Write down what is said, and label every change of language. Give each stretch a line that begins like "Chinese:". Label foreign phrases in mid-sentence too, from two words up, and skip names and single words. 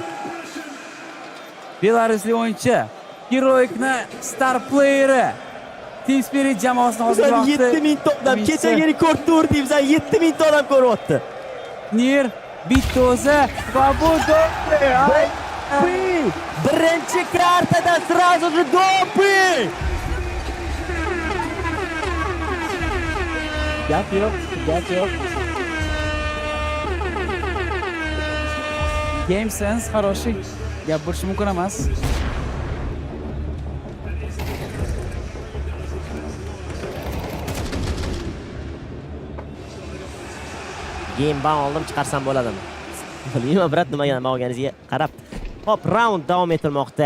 Uzbek: Belaruslik o'yinchi, Heroic'ni star playeri. Team Spirit jamoasini hozir vaqtda 7000 ta odam kechagi rekordni urdi, 7000 ta odam ko'ryapti. Nir bitta o'zi va bu birinchi kartada
Russian: сразу же
Uzbek: dopi. Gap yo'q.
English: Game sense хороший.
Uzbek: Gap bo'lishi mumkin emas.
English: Game ban
Uzbek: oldim, chiqarsam bo'ladimi? Bilmayman, brat, nimaga olganingizga qarab. Hop, round davom etilmoqda.